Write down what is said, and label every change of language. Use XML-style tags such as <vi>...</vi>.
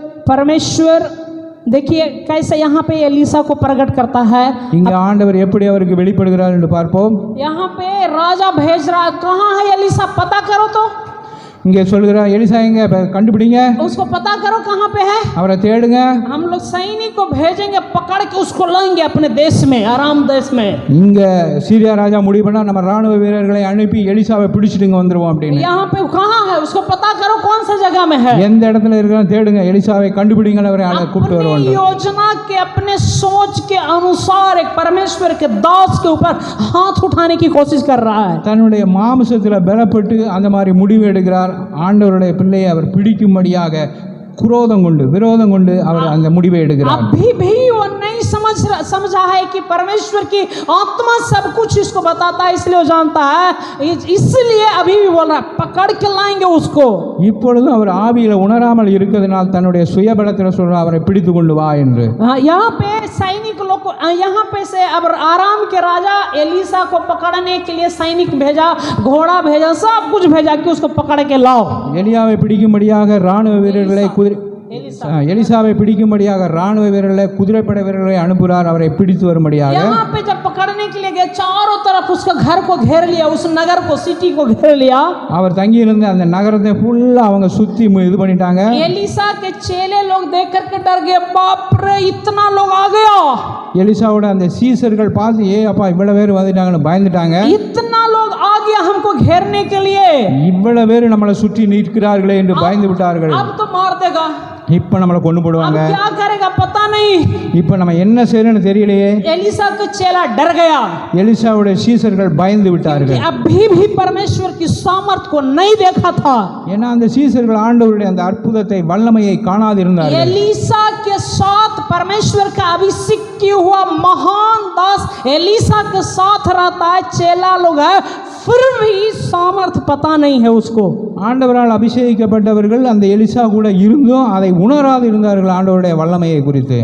<hi>परमेश्वर देखिए कैसे यहाँ पे एलीसा को प्रकट करता है.</hi> <ta>இங்கே ஆண்டவர் எப்படி அவருக்கு வெளிப்படுகிறார் என்று பார்ப்போம்.</ta> <hi>यहाँ पे राजा भेज रहा, कहाँ है एलीसा, पता करो. तो</hi> <ta>இங்கே சொல்கிறார், எலிசா எங்க, கண்டுபிடிங்க,</ta> <hi>उसको पता करो कहाँ पे है,</hi> <ta>அவரை தேடுங்க.</ta> <hi>हम लोग सैनिक को भेजेंगे, पकड़ के उसको लाएंगे अपने देश में, आराम देश में.</hi> <ta>இங்க சீரியா ராஜா முடிவு பண்ணா நம்ம ராணுவ வீரர்களை அனுப்பி எலிசாவை பிடிச்சிட்டுங்க வந்துருவோம் அப்படின்னு.</ta> <hi>यहाँ पे कहाँ है, उसको पता करो कौन सा जगह में है.</hi> <ta>எந்த இடத்துல இருக்கிறான்னு தேடுங்க, எலிசாவை கண்டுபிடிங்க, அவரை கூப்பிட்டு வருவாங்க.</ta> <hi>अपनी योजना के, अपने सोच के अनुसार एक परमेश्वर के दास के ऊपर हाथ उठाने की कोशिश कर रहा है.</hi> <ta>தன்னுடைய மாம்சத்தில் பலப்பட்டு அந்த மாதிரி முடிவு எடுக்கிறார். ஆண்டவருடைய பிள்ளையை அவர் பிடிக்கும்படியாக விரோதம் கொண்டு அவர் அந்த முடிவை எடுக்கிறார்.</ta> <hi>अभी भी वो नहीं समझा है कि परमेश्वर की आत्मा सब कुछ इसको बताता है, इसलिए वो जानता है, इसलिए अभी भी बोल रहा है पकड़ के लाएंगे उसको.</hi> <ta>இப்பொழுதும் அவர் ஆவியில உணராமல் இருக்கிறதுனால் தன்னுடைய சுயபலத்தில் சொல்றார், அவரை பிடித்து கொண்டு வா என்று.</ta> <hi>यहाँ पे सैनिक लोग, यहाँ पे से अब आराम के राजा एलीसा को पकड़ने के लिए सैनिक भेजा, घोड़ा भेजा, सब कुछ भेजा कि उसको पकड़ के लाओ.</hi> <ta>எலியாவை பிடிக்கும்படியாக ராணுவ வீரர்களை எலிசாவை பிடிக்கும்படியாக ராணுவ வீரர்களை, குதிரைப்படை வீரர்களை அனுப்புகிறார், அவரை பிடித்து வரும்படியாக.</ta> <hi>यहाँ पे जब पकड़ने के लिए गए, चारों तरफ उसका घर को घेर लिया, उस नगर को, सिटी को घेर लिया.</hi> <ta>அவர் தங்கி இருந்த அந்த நகரத்தை ஃபுல்லா அவங்க சுத்தி இது பண்ணிட்டாங்க.</ta> <hi>एलीसा के चेले लोग देख करके डर गए, बाप रे इतना लोग आ गया.</hi> <ta>எலிசாவோட அந்த சீசர்கள் பார்த்து, அப்பா இவ்வளவு பேர் வந்துட்டாங்கன்னு பயந்துட்டாங்க.</ta> <hi>इतना लोग आ गया हमको घेरने के लिए,</hi> <ta>இவ்வளவு பேர் நம்மளை சுற்றி நிற்கிறார்களே என்று பயந்து விட்டார்கள்.</ta> <hi>अब तो मार देगा,</hi> <ta>இப்ப நம்மளை கொண்டு போடுவாங்க,</ta> <hi>क्या करेगा पता नहीं.</hi> <ta>இப்ப நம்ம என்ன செய்யணும்னு தெரியலையே.</ta> <hi>एलीसा का चेला डर गया.</hi> <ta>எலிசாவுடைய சீசர்கள் பயந்து விட்டார்கள்.</ta> <hi>अभी भी परमेश्वर की सामर्थ को नहीं देखा था.</hi> <ta>ஏன்னா அந்த சீசர்கள் ஆண்டவருடைய அந்த அற்புதத்தை, வல்லமையை காணாதிருந்தார்கள்.</ta> <hi>एलीसा के साथ परमेश्वर का अभिषेक किया हुआ महान दास एलीसा के साथ रहता है, चेला लोग है, फिर भी सामर्थ पता नहीं है उसको.</hi> <ta>ஆண்டவரால் அபிஷேகிக்கப்பட்டவர்கள் அந்த எலிசா கூட இருந்தும் அதை உணராது இருந்தார்கள் ஆண்டவருடைய வல்லமையை குறித்து.</ta>